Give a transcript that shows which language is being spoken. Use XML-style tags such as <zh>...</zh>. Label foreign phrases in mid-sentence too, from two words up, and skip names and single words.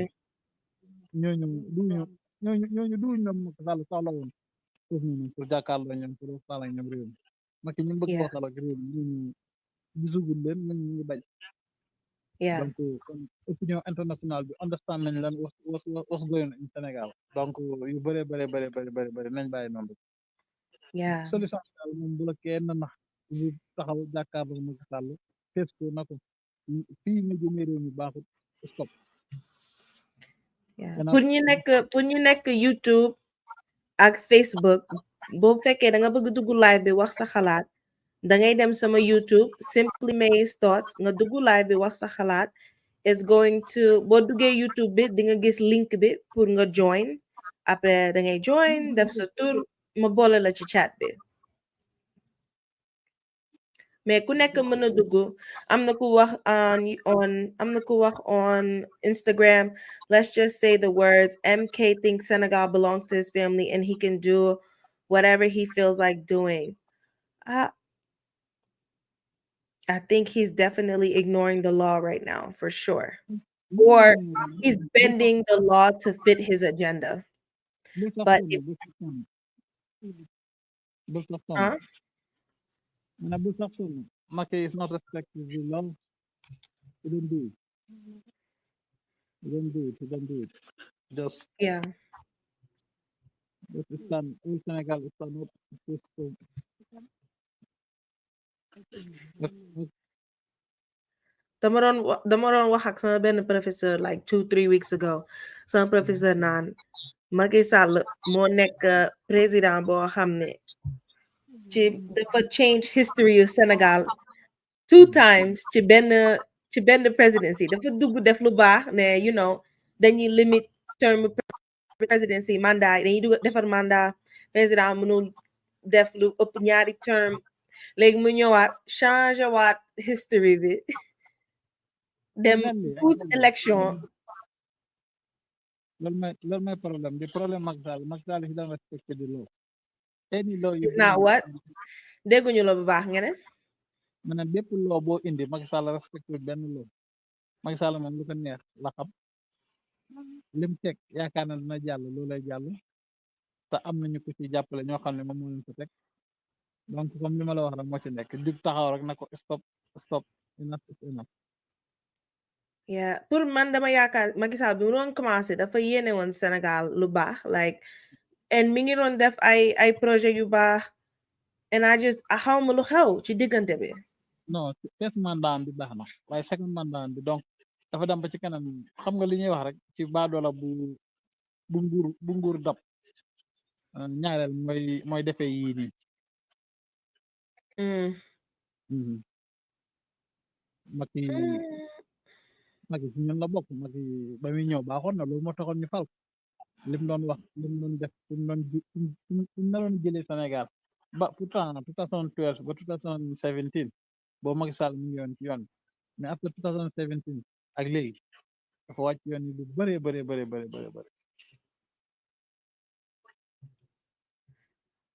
<wo>ñooñu duñu ñooñu duñu ñoom Macky Sall soxla woon foofu noonu pour jàkkaarloo ñoom pour waxtaan ak ñoom réew mi Macky ñu bëgg</wo> <en>Yeah.</en> <wo>waxal ak réew mi ñooñu gisugul leen ñun ñu ngi bañ</wo> <en>Yeah.</en> <wo>donc kon</wo> <fr>opinion internationale</fr> <wo>bi understand nañ lan</wo> <en>was going in</en> <wo>Sénégal donc yu bëri nañ bàyyi noonu rek</wo> <en>Yeah.</en> <wo>solution bi daal moom bu la kenn nax bu taxaw jàkkaarloo Macky Sall fees ko na ko fii nga jëmee réew mi baaxut stop</wo> <en>Yeah.</en> <wo>keneen pour ñu nekk YouTube ak Facebook boo fekkee da nga bëgg dugg live bi wax sa xalaat da ngay dem sama YouTube Simply May's Thoughts nga dugg live bi wax sa xalaat</wo> <en>is going to</en> <wo>boo duggee YouTube bi di nga gis link bi pour nga join après da ngay join def sa tur ma boole la ci chat bi mais ku nekk mën a dugg am na ku wax on am na ku wax</wo> <en>on Instagram let's just say the words MK thinks Senegal belongs to his family and he can do whatever he feels like doing. I think he's definitely ignoring the law right now for sure, or he's bending the law to fit his agenda.</en> <wo>bul sax</wo> <en>But</en> <wo>sonn</wo> <en>if</en> <wo>bul sax sonn bul sax sonn huh? ma ne bul sax sonn</wo> <en>Macky is not respecting the law he don't do it he don't do it he don't do it just Yeah. stand all Sénégal stand up</en> <wo>Dama doon wax ak sama benn professeur</wo> <en>like 2 3 weeks ago</en> <wo>sama professeur naan Macky Sall moo nekk président boo xam ne ci dafa</wo> <en>change history</en> <wo>yu Sénégal</wo> <en>2 times</en> <wo>ci benn presidency dafa dugg def lu baax ne dañuy</wo> <en>limit term presidency</en> <wo>mandat yi dañuy dugg defar mandat président mënul def lu ëpp ñaari term léegi mu ñëwaat changé waat history bi dem</wo> <fr>post élection.</fr> <wo>loolu mooy problème bi problème</wo> <en>Macky Sall he don't respect the law any law you Is bring not what</en> <wo>dégguñu la bu baax nga ne ma ne bépp law boo indi Macky Sall respecté benn law Macky Sall moom lu ko neex la xam lim teg yaakaar na dina jàll loolu lay jàll te am nañu ko ci jàppale ñoo xam ne moom moo leen ko teg donc comme li ma la wax rek moo ci nekk jug taxaw rek na ko stop</wo> <en>enough is enough</en> <wo>yeah pour man dama yaakaar Macky Sall bi mu doon commencé dafa yéene woon Sénégal lu baax</wo> <en>like and</en> <wo>mi ngi doon def ay projet yu baax</wo> <en>and I just</en> <wo>xawma lu xew ci diggante bi non first mandat bi baax na waaye second mandat bi donc dafa dem ba ci kanam xam nga li ñuy wax rek ci baadoola bu nguur dab ñaareel mooy defee yii nii Macky ci ñun la bokk Macky ba muy ñëw baaxoon na loolu moo taxoon ñu fal lim doon wax lim doon def lim doon naroon jëlee Sénégal ba pourtant 2012 ba 2017 boobu Macky Sall mu ngi yoon ci yoon mais après 2017 ak léegi dafa wàcc yoon yi lu bëree bëri</wo>